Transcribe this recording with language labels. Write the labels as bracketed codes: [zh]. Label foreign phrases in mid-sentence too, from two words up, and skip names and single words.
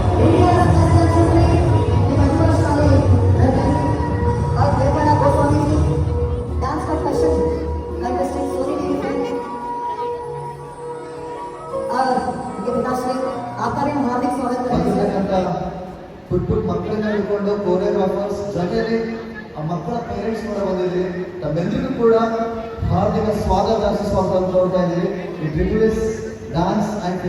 [hi] और देवना गोस्वामी जी [en] dance competition contestant [hi] सोनी जी और ये पिताश्री, आपका भी हम हार्दिक स्वागत करते हैं। [kn] ಪುಟ್ಟ ಮಕ್ಕಳನ್ನ ಹಿಡ್ಕೊಂಡು ಕೋರಿಯೋಗ್ರಾಫರ್ಸ್ ಜೊತೆಲಿ ಆ ಮಕ್ಕಳ ಪೇರೆಂಟ್ಸ್ ಕೂಡ ಬಂದಿದ್ದೀವಿ. ನಮ್ಮೆಲ್ಲರಿಗೂ ಕೂಡ ಹಾರ್ದಿಕ ಸ್ವಾಗತ ಸುಸ್ವಾಗತ ಅಂತ ಹೇಳ್ತಾ ಇದ್ದೀವಿ. [en] ಈ tributes dance and